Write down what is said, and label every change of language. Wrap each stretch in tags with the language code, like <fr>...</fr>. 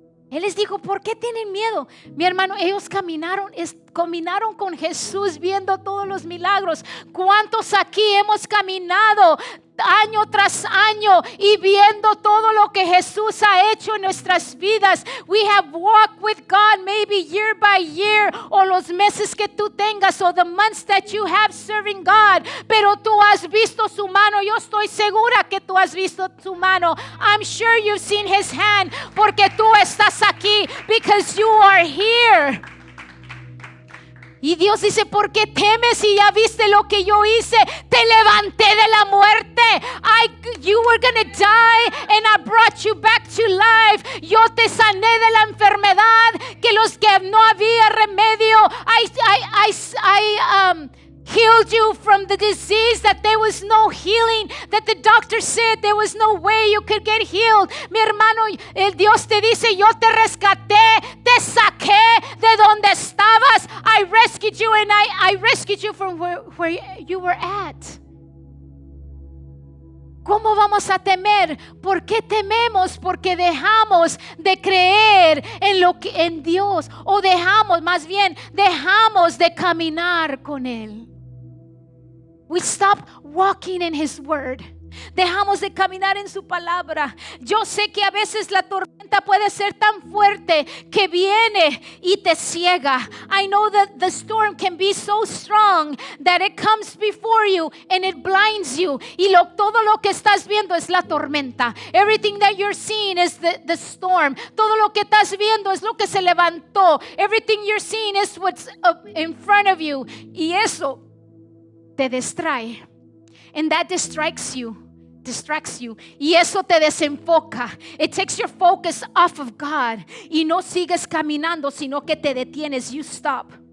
<es>Él les dijo, ¿por qué tienen miedo? Mi hermano, ellos caminaron con Jesús viendo todos los milagros. ¿Cuántos aquí hemos caminado año tras año y viendo todo lo que Jesús ha hecho en nuestras vidas?</es> <en>We have walked with God maybe year by year,</en> <es>o los meses que tú tengas,</es> <en>o the months that you have serving God,</en> <es>pero tú has visto su mano. Yo estoy segura que tú has visto su mano.</es> <en>I'm sure you've seen His hand,</en> <es>porque tú estás aquí,</es> <en>because you are here.</en> <es>Y Dios dice, ¿por qué temes si ya viste lo que yo hice? Te levanté de la muerte.</es> <en>You were going to die and I brought you back to life.</en> <es>Yo te sané de la enfermedad que los que no había remedio.</es> <en>I healed you from the disease that there was no healing, that the doctor said there was no way you could get healed.</en> <es>Mi hermano, el Dios te dice, yo te rescaté, te saqué de donde estabas.</es> <en>I rescued you, and I rescued you from where you were at.</en> <es>¿Cómo vamos a temer? ¿Por qué tememos? Porque dejamos de creer en Dios, o dejamos de caminar con Él.</es> <en>We stop walking in His word.</en> <es>Dejamos de caminar en su palabra. Yo sé que a veces la tormenta puede ser tan fuerte que viene y te ciega.</es> <en>I know that the storm can be so strong that it comes before you and it blinds you.</en> <es>Y todo lo que estás viendo es la tormenta.</es> <en>Everything that you're seeing is the storm.</en> <es>Todo lo que estás viendo es lo que se levantó.</es> <en>Everything you're seeing is what's up in front of you.</en> <es>Y eso te distrae.</es> <en>And that distracts you.</en> <es>Y eso te desenfoca.</es> <en>It takes your focus off of God.</en> <es>Y no sigues caminando, sino que te detienes.</es> <en>You stop.</en>